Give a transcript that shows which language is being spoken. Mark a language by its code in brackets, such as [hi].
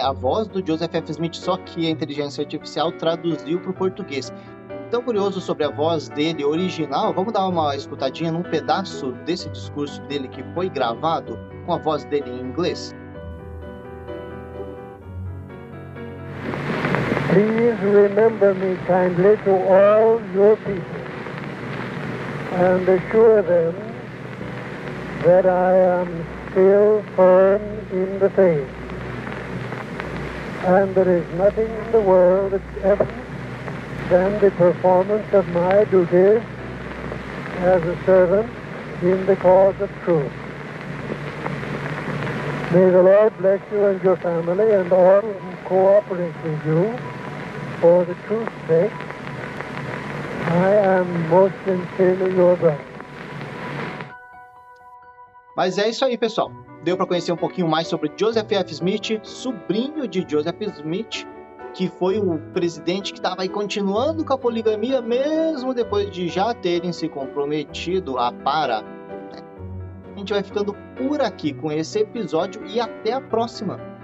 [pt] A voz do Joseph F. Smith, só que a inteligência artificial traduziu para o português. Tão curioso sobre a voz dele original, vamos dar uma escutadinha num pedaço desse discurso dele que foi gravado com a voz dele em inglês. [en] Please remember me kindly to all your people and assure them that I am still firm in the faith, and there is nothing in the world that's ever than the performance of my duties as a servant in the cause of truth. May the Lord bless you and your family and all who cooperate with you for the truth's sake. I am most sincerely your brother. [pt] Mas é isso aí, pessoal. Deu para conhecer um pouquinho mais sobre Joseph F. Smith, sobrinho de Joseph Smith, que foi o presidente que estava aí continuando com a poligamia, mesmo depois de já terem se comprometido a parar. A gente vai ficando por aqui com esse episódio e até a próxima.